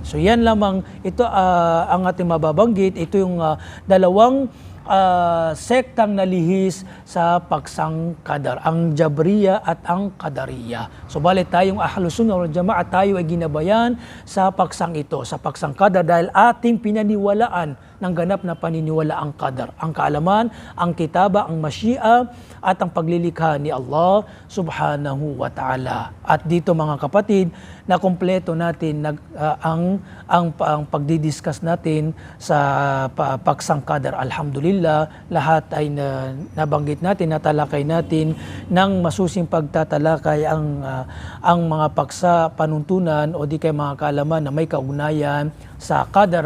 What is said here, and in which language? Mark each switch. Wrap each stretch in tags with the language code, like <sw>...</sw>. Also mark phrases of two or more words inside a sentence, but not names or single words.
<tl>So yan lamang, ito ang ating mababanggit. Ito yung dalawang sektang nalihis sa paksang kadar, ang Jabriya at ang Qadariya. So balit tayong</tl> <ar>أهل السنة والجماعة,</ar> <tl>tayo ay ginabayan sa paksang ito, sa paksang kadar, dahil ating pinaniwalaan ng ganap na paniniwala ang qadar, ang kaalaman, ang kitaba, ang masyi'a, at ang paglilikha ni Allah</tl> <ar>سبحانه وتعالى.</ar> <tl>At dito mga kapatid, na kumpleto natin ang pagdidiscuss natin sa paksang qadar. Alhamdulillah, lahat ay nabanggit natin, natalakay natin ng masusing pagtatalakay ang mga paksa panuntunan o di kay mga kaalaman na may kaugnayan sa qadar.</tl>